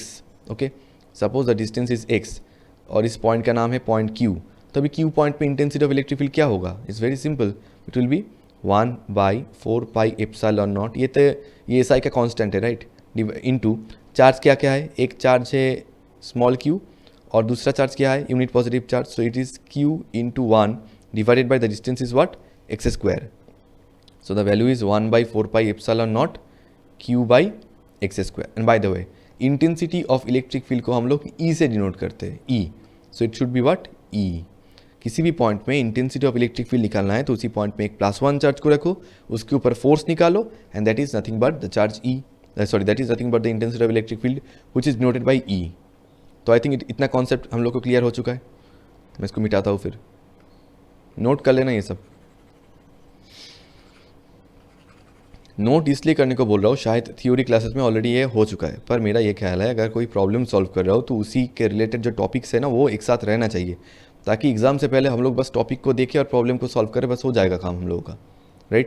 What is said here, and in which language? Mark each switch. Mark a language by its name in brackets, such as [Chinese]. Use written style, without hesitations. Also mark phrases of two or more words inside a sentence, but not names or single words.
[English] okay, suppose the distance is x [Hindi] और इस पॉइंट का नाम है पॉइंट Q। तभी Q पॉइंट पे [English] intensity of electric field [Hindi] क्या होगा? [English] it's very simple, it will be 1/4 epsilon naught. [Hindi] ये SI का कांस्टेंट है, राइट, [English] into charge [Hindi] क्या क्या है? एक चार्ज है [English] small q [Hindi] और दूसरा चार्ज क्या है? [English] unit positive charge. So it is Q into 1 divided by the distance is what? x square. So the value is 1/4 epsilon naught Q by x square. And by the way, intensity of electric field [Hindi] को हम लोग E से डिनोट करते हैं, [English] E. So it should be what? E. [Hindi] किसी भी पॉइंट में [English] intensity of electric field [Hindi] निकालना है तो उसी पॉइंट में एक +1 चार्ज को रखो, उसके ऊपर फोर्स निकालो [English] and that is nothing but the charge E, sorry that is nothing but the intensity of electric field which is denoted by E. [Hindi] तो [English] I think [Hindi] इतना कॉन्सेप्ट हम लोग को क्लियर हो चुका है। मैं इसको मिटाता हूँ, फिर नोट कर लेना ये सब। नोट इसलिए करने को बोल रहा हूँ, शायद [English] theory classes [Hindi] में ऑलरेडी ये हो चुका है, पर मेरा ये ख्याल है अगर कोई [English] problem solve [Hindi] कर रहा हो तो उसी के रिलेटेड जो टॉपिक्स है ना वो एक साथ रहना चाहिए, ताकि एग्जाम से पहले हम लोग बस टॉपिक को देखें और [English] problem को solve [Hindi] करें, बस हो जाएगा काम हम लोगों का, राइट।